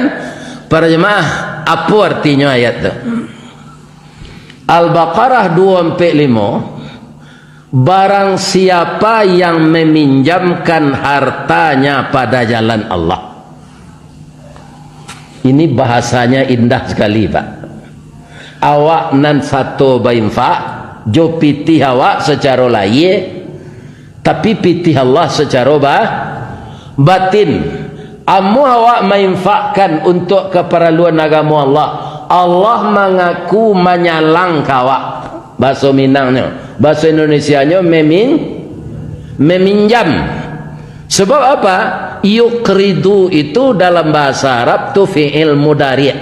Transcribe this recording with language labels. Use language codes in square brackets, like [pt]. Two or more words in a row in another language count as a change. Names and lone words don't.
[id] Para jemaah, apa artinya ayat tu? Al-Baqarah 245, barang siapa yang meminjamkan hartanya pada jalan Allah. Ini bahasanya indah sekali Pak. [min] Awak nan satu bainfa jo pitih awak secara lahir tapi pitih Allah secara batin. [id] Amu awak menginfakkan untuk keperluan agama Allah, Allah mengaku menyalang kawak. Bahasa Minangnya, bahasa Indonesianya meminjam. Sebab apa? Yuqridu itu dalam bahasa Arab tu [ar] فعل مضارع'.